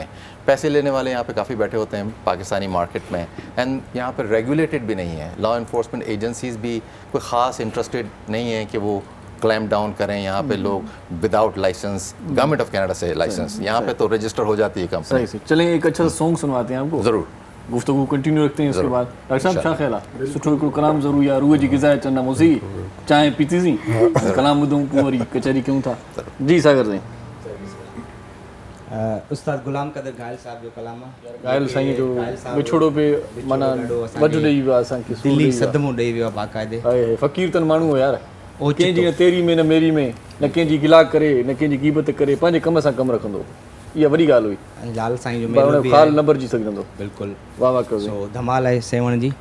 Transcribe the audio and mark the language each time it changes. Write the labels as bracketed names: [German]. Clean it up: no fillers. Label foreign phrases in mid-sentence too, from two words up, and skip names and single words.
[Urdu] پیسے لینے والے یہاں پہ کافی بیٹھے ہوتے ہیں پاکستانی مارکیٹ میں، اینڈ یہاں پر ریگولیٹڈ بھی نہیں ہے. [English] law enforcement agencies [Urdu] بھی کوئی خاص انٹرسٹڈ نہیں ہے کہ وہ [English] clamp down [Urdu] کریں یہاں پہ لوگ [English] without license, Government of Canada [Urdu] سے لائسنس، یہاں پہ تو رجسٹر ہو جاتی ہے کمپنی. सही। چلیں ایک اچھا سانگ سنواتے ہیں آپ کو. ज़रूर, گفتگو کنٹینیو رکھتے ہیں. اس کے بعد [Sindhi] डॉक्टर साहब छा ख्याल आहे? सुठो हिकिड़ो कलाम ज़रूर या रूह जी ग़िज़ा चंदा मौसीक़ी चांहि पीतीसीं, कलाम ॿुधूं पोइ वरी कचहरी कयूं था। जी सागर साईं। उस्ताद गुलाम कदर घायल साहब जो कलाम आहे, घायल साईं जो विछोड़ो पे माना वधु ॾेई वियो आहे असांखे, दिल्ली सदमो ॾेई वियो आहे बाक़ाइदे। हाय फ़क़ीर तन माण्हू हो यार, कंहिंजी न तेरी में न मेरी में, न कंहिंजी गिला करे न कंहिंजी ग़ीबत करे, पंहिंजे कम सां कमु रखंदो। इहा वॾी ॻाल्हि हुई। लाल साईं जो मेलो बि ख़ाल न भरिजी सघंदो। बिल्कुलु, वाह वाह कयो। सो धमाल आहे सेवण जी।